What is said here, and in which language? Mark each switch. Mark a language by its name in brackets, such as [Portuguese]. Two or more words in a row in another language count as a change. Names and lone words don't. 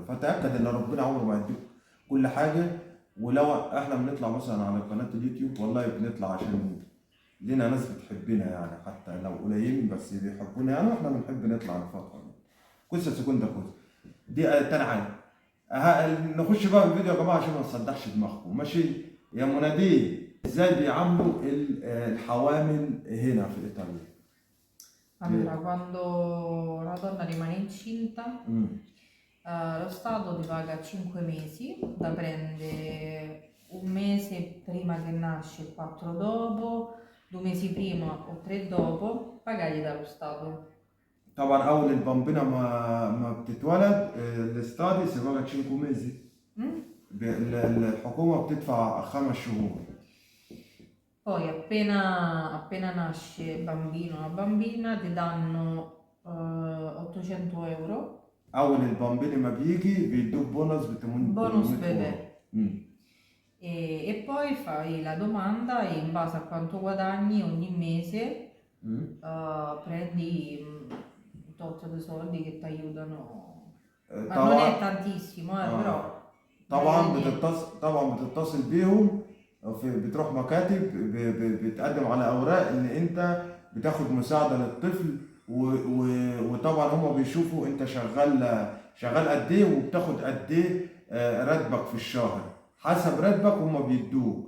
[Arabic] فتأكد إن ربنا عمره ما يديك كل حاجة. ولو إحنا بنطلع مثلا على قناة اليوتيوب، والله بنطلع عشان لينا ناس بتحبنا يعني، حتى لو قليلين بس بيحبونا يعني، وإحنا بنحب نطلع الفترة دي. كويسة سكون ده كويس. دي تاني حاجة. نخش بقى في الفيديو يا جماعة عشان ما نصدعش دماغكم، ماشي؟ يا منادين، ازاي بيعاملوا الحوامل هنا في ايطاليا؟ [Italian] Allora, quando una donna rimane incinta, امم lo Stato ti paga 5 mesi, da prende un mese prima che nasce e 4 dopo, 2 mesi prima o 3 dopo, pagati dallo Stato. [Arabic] طبعا اول البامبينا ما بتتولد الاستادي سيبقى 5 ميزي. Mm? الحكومة بتدفع 5 شهور. [Italian] Poi appena nasce bambino o bambina ti danno 800 euro, [Arabic] اول البامبيني ما بيجي بيدوك بونص ب bonus 800 bebè. اورو. امم [Italian] E poi fai la domanda e in base a quanto guadagni ogni mese prendi un tot di soldi che ti aiutano. Ma non طبعا è tantissimo, però طبعا meglio di niente. [Arabic] بتتصل بيهم، بتروح مكاتب، بتقدم على اوراق ان انت بتاخد مساعده للطفل، وطبعا هم بيشوفوا انت شغال قد ايه وبتاخد قد ايه راتبك في الشهر. حسب راتبك هم بيدوك.